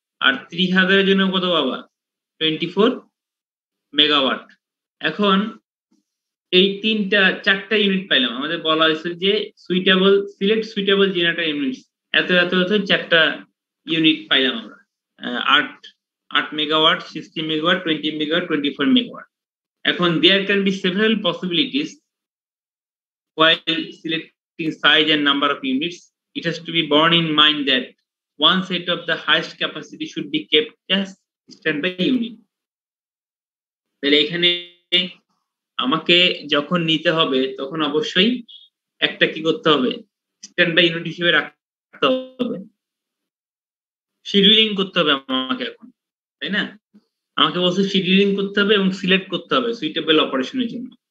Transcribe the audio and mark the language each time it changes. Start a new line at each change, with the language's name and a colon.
Bangla: আর 30,000-এর জন্য কত পাবা? 24 মেগাওয়াট। এখন এই চারটা ইউনিট পাইলাম, আমাদের বলা হয়েছে যে সিলেক্ট সুইটেবল জেনারেটর ইউনিটস, এত চারটা ইউনিট পাইলাম আমরা। 8 মেগাওয়াট, 60 মেগাওয়াট, 20 মেগাওয়াট, 24 মেগাওয়াট। এখন
English: there can be several possibilities while selecting size and number of units. It has to be borne in mind that one set of the highest capacity should be kept as standby unit।
Bangla: তাহলে এখানে আমাকে যখন নিতে হবে তখন অবশ্যই একটা কি করতে হবে? স্ট্যান্ড বাই ইউনিট হিসেবে রাখতে হবে, শিডিউলিং করতে হবে আমাকে এখন, তাই না? আমাকে বলছে শিডিউলিং করতে হবে এবং সিলেক্ট করতে হবে সুইটেবল অপারেশনের জন্য।